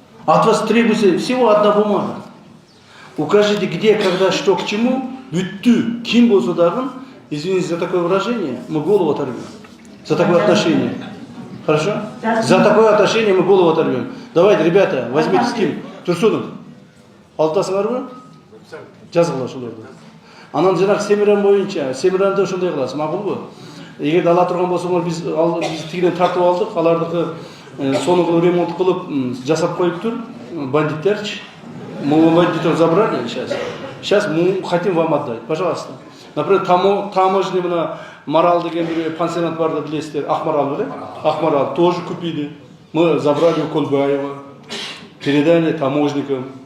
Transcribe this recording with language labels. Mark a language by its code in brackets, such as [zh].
[ru] От вас требуется всего одна бумага. Укажите, где, когда, что, к чему, [ky] бүттү, ким болсо дагы, [ru] извините за такое выражение, мы голову оторвем. За такое отношение. Хорошо? За такое отношение мы голову оторвем. Давайте, ребята, возьмите с кем? [ky] Турсунов, алтасыңарбы? Жазгыла ошолорду. Анан жанагы Семиран боюнча, Семиранды ошондой кыласыз, макулбу? Эгерде ала турган болсоңор, биз тигинен тартып алдык, алардыкы сонун ремонт кылып жасап коюптур, бандиттерчи. [ru] Мы бандитов забрали сейчас. Сейчас мы хотим вам отдать. Пожалуйста. [ky] Например, таможня мына Марал деген бир пансионат барды билесиздер, Акмарал беле? [ru] Акмарал тоже купили. Мы забрали у Кольбаева, передали таможникам.